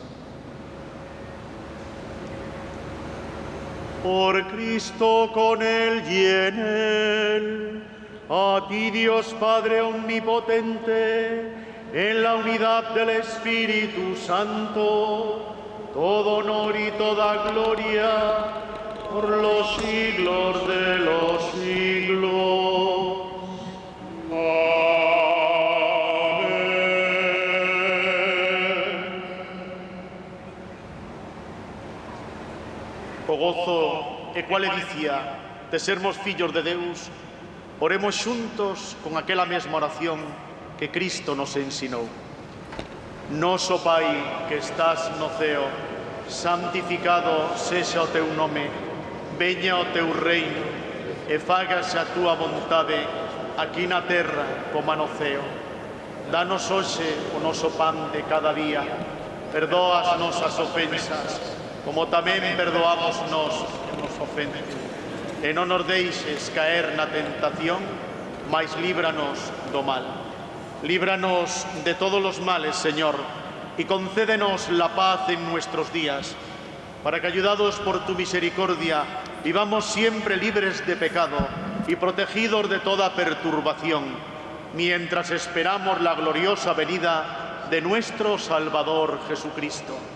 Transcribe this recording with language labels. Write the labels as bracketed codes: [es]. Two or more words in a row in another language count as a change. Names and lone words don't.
[es] Por Cristo, con Él y en Él, a ti Dios Padre Omnipotente, en la unidad del Espíritu Santo, todo honor y toda gloria, por los siglos de los siglos. [gl] O gozo e cual edicia de sermos fillos de Deus, oremos xuntos con aquela mesma oración que Cristo nos ensinou. Noso Pai que estás no ceo, santificado sexa o teu nome, veña o teu reino, e fágase a túa vontade, aquí na terra como no ceo. Danos hoxe o noso pan de cada día, perdoas nosas ofensas, como tamén perdoamos nos que nos ofenden. E non nos deixes caer na tentación, mais líbranos do mal. [es] Líbranos de todos los males, Señor, y concédenos la paz en nuestros días, para que, ayudados por tu misericordia, vivamos siempre libres de pecado y protegidos de toda perturbación, mientras esperamos la gloriosa venida de nuestro Salvador Jesucristo.